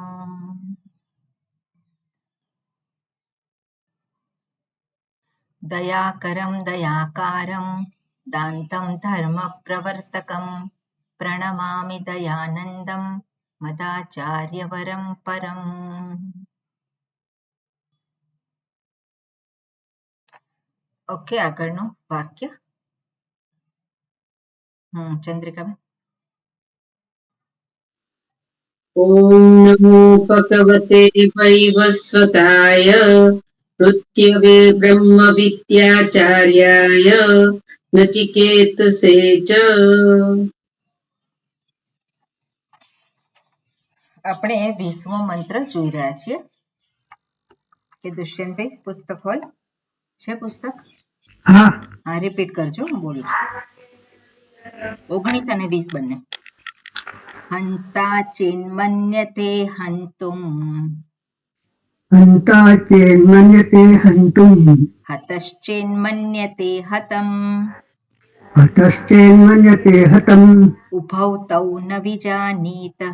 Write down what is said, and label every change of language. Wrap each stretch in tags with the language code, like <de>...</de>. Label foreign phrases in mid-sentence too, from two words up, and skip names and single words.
<sa>दयाकरं दयाकारं दान्तं धर्मप्रवर्तकं प्रणमामि दयानन्दं मदाचार्यवरं परम्।</sa> <gu>ઓકે, આગળનું વાક્ય. ચંદ્રિકાબેન.</gu> <sa>ॐ नमो भगवते वैवस्वताय मृत्यवे ब्रह्मविद्याचार्याय नचिकेतसे च।</sa> <gu>આપણે 20મો મંત્ર જોઈ રહ્યા છીએ કે દુષ્યંતભાઈ પુસ્તક હોય છે? પુસ્તક હા, રિપીટ કરજો, હું બોલું છું. 19 અને 20 બંને.</gu> <sa>हन्ता चेन्मन्यते हन्तुम् हन्ता चेन्मन्यते हन्तुम् हतश्चेन्मन्यते हतम् हतश्चेन्मन्यते हतम् उभौ तौ न विजानीतः</sa>